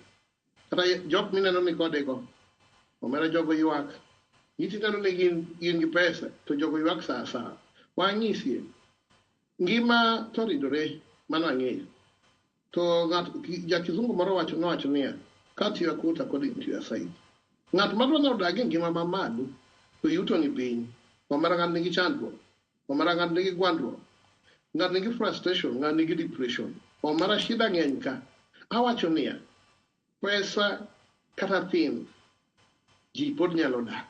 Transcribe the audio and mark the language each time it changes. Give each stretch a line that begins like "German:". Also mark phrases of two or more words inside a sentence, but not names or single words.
Luo (Kenya and Tanzania): Kata jok mineno ni kodego, omera jogo ywak. Itineno ni gin gi pesa, to jogo ywak sa. Wang'isie, ngima to ridore mana ng'eyo. To ja kizungu moro nowacho niya,
English: cut your coat according to your size.
Luo (Kenya and Tanzania): Ng'at madwa ni odag ngima mamalo, to yuto ni piny. Omera ng'at nigi chandruok, omera ng'at nigi gwandruok, ng'at nigi frustration, ng'at nigi depression, omera shida ng'eny ka. Awacho niya, pesa kata thin, ji pod nyalo dak.